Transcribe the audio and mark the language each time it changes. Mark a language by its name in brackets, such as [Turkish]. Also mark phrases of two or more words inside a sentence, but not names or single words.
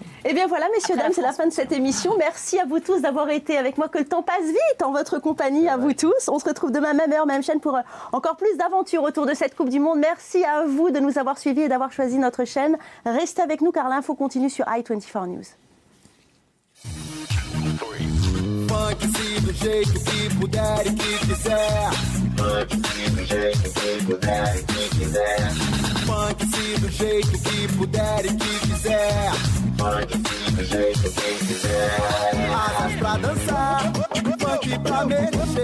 [French] Eh bien voilà, messieurs, dames, c'est la fin de cette émission. Merci à vous tous d'avoir été avec moi. Que le temps passe vite en votre compagnie, à vous tous. On se retrouve demain, même heure, même chaîne, pour encore plus d'aventures autour de cette Coupe du Monde. Merci à vous de nous avoir suivis et d'avoir choisi notre chaîne. Restez avec nous, car l'info continue sur i24 News. [Portuguese] Do jeito que puder e que quiser. Funk-se do jeito que puder e que quiser. Funk-se do jeito que puder e que quiser. Funk-se do jeito que quiser. Asas pra dançar, funk pra meter.